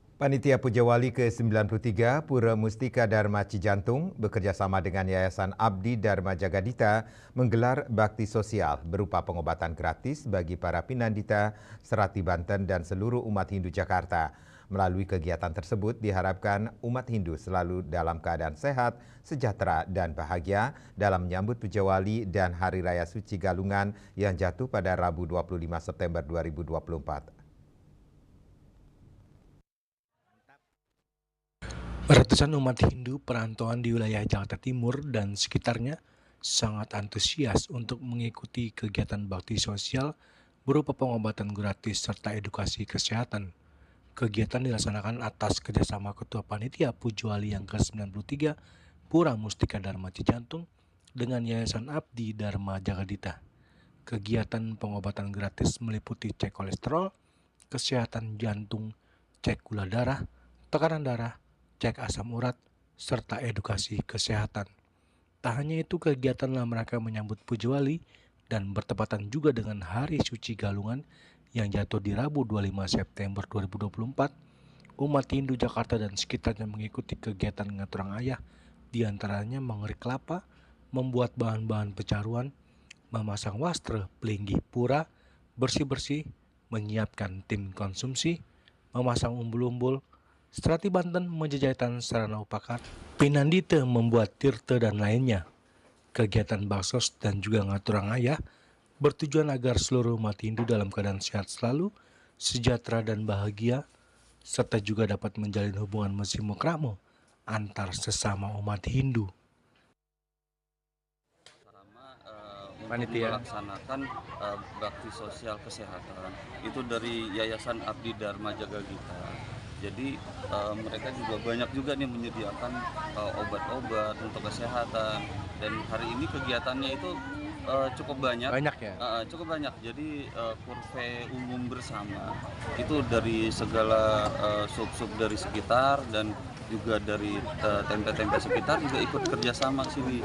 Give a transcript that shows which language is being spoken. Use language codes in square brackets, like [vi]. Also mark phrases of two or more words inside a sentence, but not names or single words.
[id] Panitia Pujawali ke-93 Pura Mustika Dharma Cijantung bekerjasama dengan Yayasan Abdi Dharma Jagadita menggelar bakti sosial berupa pengobatan gratis bagi para Pinandita, Serati Banten dan seluruh umat Hindu Jakarta. Melalui kegiatan tersebut diharapkan umat Hindu selalu dalam keadaan sehat, sejahtera dan bahagia dalam menyambut Pujawali dan Hari Raya Suci Galungan yang jatuh pada Rabu 25 September 2024. Ratusan umat Hindu perantauan di wilayah Jakarta Timur dan sekitarnya sangat antusias untuk mengikuti kegiatan bakti sosial berupa pengobatan gratis serta edukasi kesehatan. Kegiatan dilaksanakan atas kerjasama Ketua Panitia Pujawali yang ke-93 Pura Mustika Dharma Cijantung dengan Yayasan Abdi Dharma Jagadita. Kegiatan pengobatan gratis meliputi cek kolesterol, kesehatan jantung, cek gula darah, tekanan darah, cek asam urat, serta edukasi kesehatan. Tak hanya itu, kegiatanlah mereka menyambut Pujawali dan bertepatan juga dengan Hari Suci Galungan yang jatuh di Rabu 25 September 2024. Umat Hindu Jakarta dan sekitarnya mengikuti kegiatan [ban] ngaturang ayah, [id] diantaranya mengerik kelapa, membuat bahan-bahan pecaruan, memasang wastra pelinggih pura, bersih-bersih, menyiapkan tim konsumsi, memasang umbul-umbul, Serati Banten menjajakan sarana upacara, Pinandita membuat tirta dan lainnya. Kegiatan baksos dan juga [ban] ngaturang ayah [id] bertujuan agar seluruh umat Hindu dalam keadaan sehat selalu, sejahtera dan bahagia, serta juga dapat menjalin hubungan mesimo-kramo antar sesama umat Hindu. Panitia melaksanakan bakti sosial kesehatan itu dari Yayasan Abdi Dharma Jagadita. Jadi mereka juga banyak juga nih menyediakan obat-obat untuk kesehatan, dan hari ini kegiatannya itu cukup banyak. Cukup banyak. Jadi kurve umum bersama itu dari segala sub-sub dari sekitar dan juga dari tempe-tempe sekitar juga ikut kerjasama sini.